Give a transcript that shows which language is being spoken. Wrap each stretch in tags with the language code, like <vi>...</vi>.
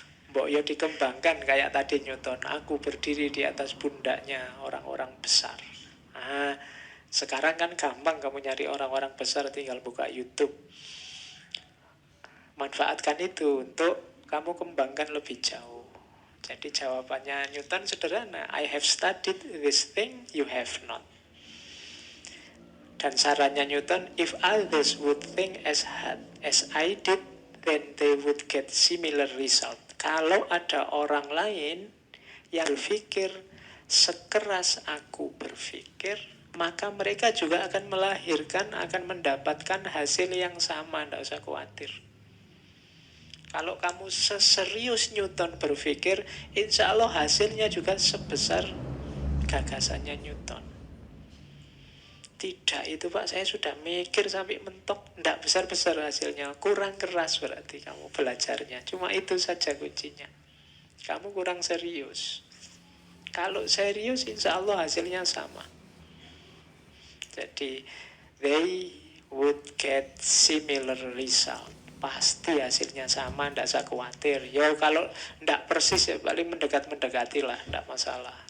<jv>Mbok yo</jv> <id>dikembangkan kayak tadi Newton. Aku berdiri di atas pundaknya orang-orang besar. Nah, sekarang kan gampang kamu nyari orang-orang besar, tinggal buka YouTube. Manfaatkan itu untuk kamu kembangkan lebih jauh. Jadi jawabannya Newton sederhana.</id> <en>I have studied this thing you have not.</en> <id>Dan sarannya Newton,</id> <en>if others would think as hard as I did, then they would get similar result.</en> <id>Kalau ada orang lain yang berpikir sekeras aku berpikir, maka mereka juga akan melahirkan, akan mendapatkan hasil yang sama. Tidak usah khawatir. Kalau kamu seserius Newton berpikir, insya Allah hasilnya juga sebesar gagasannya Newton. Tidak itu Pak, saya sudah mikir sampai mentok, tidak besar-besar hasilnya, kurang keras berarti kamu belajarnya. Cuma itu saja kuncinya, kamu kurang serius. Kalau serius insya Allah hasilnya sama. Jadi</id> <en>they would get similar result.</en> <id>Pasti hasilnya sama, tidak usah khawatir. Ya kalau tidak persis ya paling mendekat-mendekati lah, tidak masalah.</id>